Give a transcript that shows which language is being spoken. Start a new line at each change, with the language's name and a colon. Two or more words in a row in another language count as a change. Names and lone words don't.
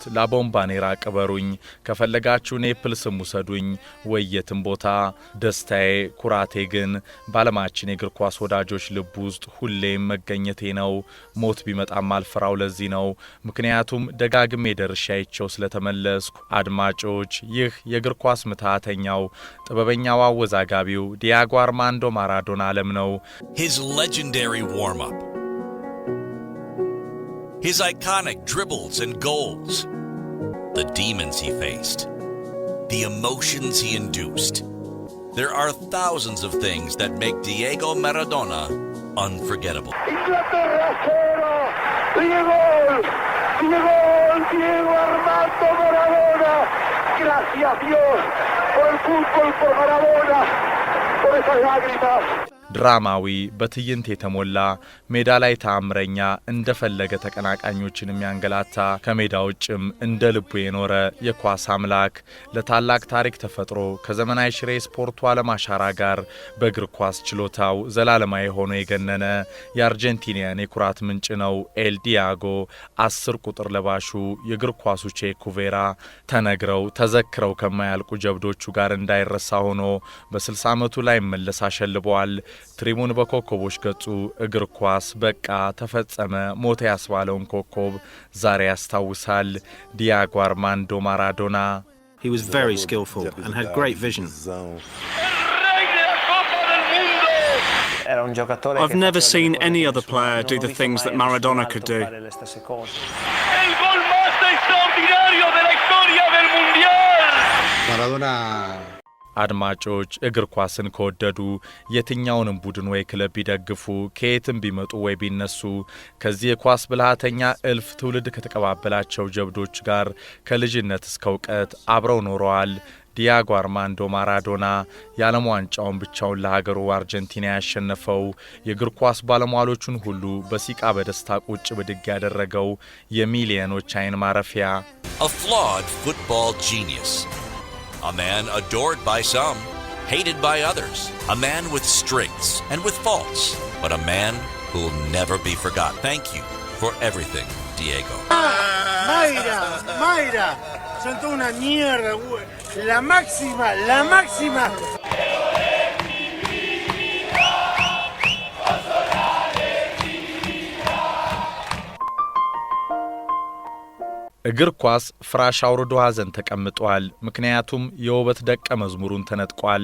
Amharic: ላቦምባኔራ ቅበሩኝ። ከፈለጋችሁ ኔፕልስም ውሰዱኝ ወይ የትም ቦታ። ደስታዬ ኩራቴ ግን በዓለማችን የእግር ኳስ ወዳጆች ልብ ውስጥ ሁሌም መገኘቴ ነው። ሞት ቢመጣም አልፈራው ለዚህ ነው። ምክንያቱም ደጋግሜ ደርሻይቸው ስለተመለስኩ። አድማጮች፣ ይህ የእግር ኳስ ምትሃተኛው ጥበበኛው አወዛጋቢው ዲያጎ አርማንዶ ማራዶና ዓለም ነው።
English: His legendary warm-up, his iconic dribbles and goals, the demons he faced, the emotions he induced. There are thousands of things that make Diego Maradona unforgettable.
Spanish: Inglaterra 0, Diego Armando Maradona. Gracias Dios por el fútbol, por Maradona, por esas lágrimas.
Amharic: ድራማዊ በትዕይንት የተሞላ ሜዳ ላይ ተአምረኛ እንደፈለገ ተቀናቃኞችን የሚያንገላታ ከሜዳ ውጭም እንደ ልቡ የኖረ የኳስ አምላክ ለታላቅ ታሪክ ተፈጥሮ ከዘመናዊ ሽሬ ስፖርቱ ዓለም አሻራ ጋር በእግር ኳስ ችሎታው ዘላለማዊ ሆኖ የገነነ የአርጀንቲናን የኩራት ምንጭ ነው። ኤል ዲያጎ 10 ቁጥር ለባሹ የእግር ኳሱ ቼ ኩቬራ ተነግረው ተዘክረው ከማያልቁ ጀብዶቹ ጋር እንዳይረሳ ሆኖ በ60 ዓመቱ ላይ መለስ አሸልበዋል። ትሪሙን በኮከቦች ገጹ እግር ኳስ በቃ ተፈጸመ ሞተ ያስባለውን ኮከብ ዛሬ ያስታውሳል። ዲያጎ አርማንዶ ማራዶና
English: He was very skillful and had great vision. I've never seen any other player do the things that Maradona could do.
Spanish: El gol más extraordinario de la historia del mundial. Maradona
Amharic: አድማጮች እግር ኳስን ከወደዱ የትኛውንም ቡድን ወይ ክለብ ቢደግፉ ከየትም ቢመጡ ወይ ቢነሱ ከዚህ የኳስ ብልሃተኛ እልፍ ትውልድ ከተቀባበላቸው ጀብዶች ጋር ከልጅነት እስከ እውቀት አብረው ኖረዋል። ዲያጎ አርማንዶ ማራዶና የዓለም ዋንጫውን ብቻውን ለሀገሩ አርጀንቲና ያሸነፈው የእግር ኳስ ባለሟሎቹን ሁሉ በሲቃ በደስታ ቁጭ ብድግ ያደረገው የሚሊዮኖች አይን ማረፊያ
English: A flawed football genius, a man adored by some, hated by others, a man with strengths and with faults, but a man who will never be forgotten. Thank you for everything, Diego.
Spanish: Mayra, son toda una mierda, güey. La máxima.
Amharic: እግር ኳስ ፍራሽ አውርዶ ሐዘን ተቀምጧል። ምክንያቱም የውበት ደቀ መዝሙሩን ተነጥቋል።